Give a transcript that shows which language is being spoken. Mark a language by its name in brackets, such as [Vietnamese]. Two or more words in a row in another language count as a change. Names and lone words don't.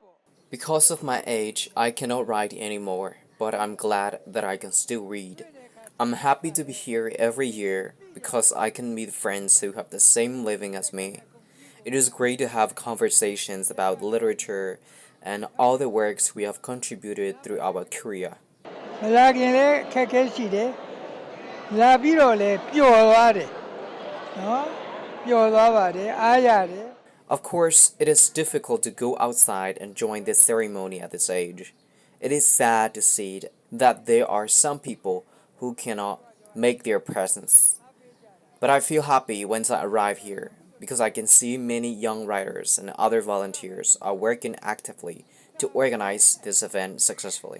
[English] Because of my age, I cannot write anymore, but I'm glad that I can still read. I'm happy to be here every year because I can meet friends who have the same living as me. It is great to have conversations about literature and all the works we have contributed through our career. [Burmese] မလာခင်လည်းအခက်အခဲရှိတယ်လာပြီးတော့လည်းပျော်သွားတယ်နော်ပျော်သွားပါတယ်အားရတယ် [English] Of course, it is difficult to go outside and join this ceremony at this age. It is sad to see that there are some people who cannot make their presence. But I feel happy once I arrive here because I can see many young writers and other volunteers are working actively to organize this event successfully.